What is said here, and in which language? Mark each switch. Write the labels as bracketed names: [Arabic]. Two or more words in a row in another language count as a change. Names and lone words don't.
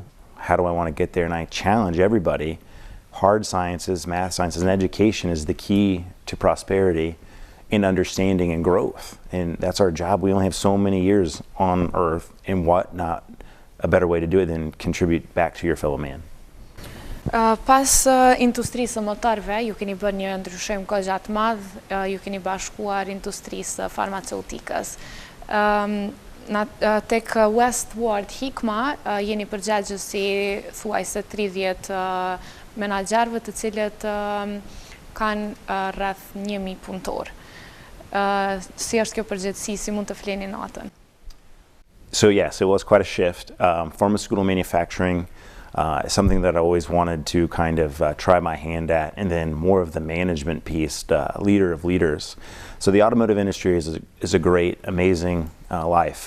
[English] How do I want to get there? And I challenge everybody. Hard sciences, math sciences, and education is the key to prosperity and understanding and growth. And that's our job. We only have so many years on Earth, and what not a better way to do it than contribute back to your fellow man. [Albanian] Pas industrisë motorëve, ju keni bërë një ndryshim kaq të madh, ju keni bashkuar industrisë farmaceutikës. Tek Westward Hikma jeni përgjegjësi thuajse 30 menaxherëve të cilët kanë rreth 1000 punëtor. Si është kjo përgjegjësi, si mund të fleni natën? [English] So yes, it was quite a shift. Pharmaceutical manufacturing is something that I always wanted to kind of try my hand at, and then more of the management piece, leader of leaders. So the automotive industry is a great, amazing life.